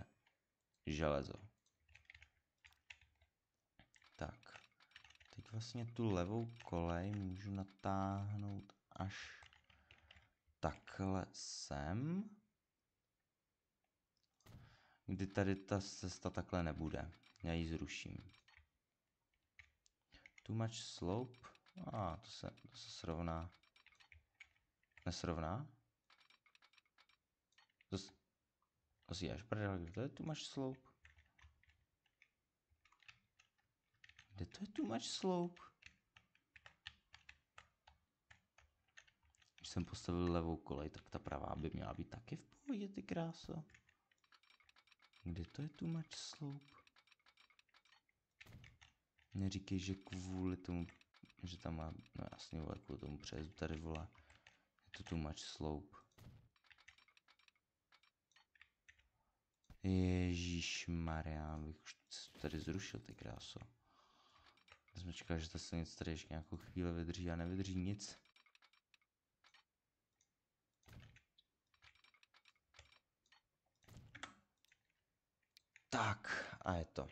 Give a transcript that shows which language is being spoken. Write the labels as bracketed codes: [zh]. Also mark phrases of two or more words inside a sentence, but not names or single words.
[cs] Železo. Tak. Teď vlastně tu levou kolej můžu natáhnout až takhle sem. Kdy tady ta cesta takhle nebude. Já ji zruším. [en] Too much slope. [cs] To se srovná. Nesrovná? To si až prdel, kde to je [en] too much slope? [cs] Kde to je [en] too much slope? [cs] Když jsem postavil levou kolej, tak ta pravá by měla být taky v pohodě, ty kráso. Kde to je [en] too much slope? [cs] Neříkej, že kvůli tomu, že tam má, no jasně, vole, kvůli tomu přejezdu tady, vole, je to [en] too much slope. [cs] Ježíšmarja, bych už tady zrušil, ty kráso. Já jsem čekal, že ta silnice tady ještě nějakou chvíli vydrží a nevydrží nic. Tak, a je to.